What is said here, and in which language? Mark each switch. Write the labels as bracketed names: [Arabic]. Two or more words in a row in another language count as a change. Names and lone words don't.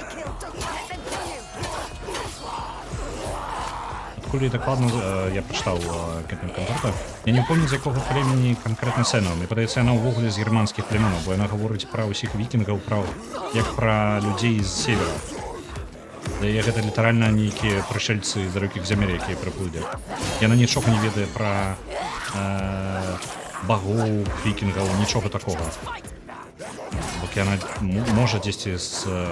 [Ukrainian] Адкуль докладно я прочитав Кентин Конторта. Я не упевнений, з якого племені конкретно Сена. Мені подається, вона увогуле з германських племен, бо вона говорить про усіх вікінгів, як про людей з севера. [Belarusian] Як гэта літаральна нейкія прышельцы з далёкіх зямель, якія прыплылі. Яна нічога не ведае пра багоў, вікінгаў, нічога такога. Бок яна можа дзесьці з...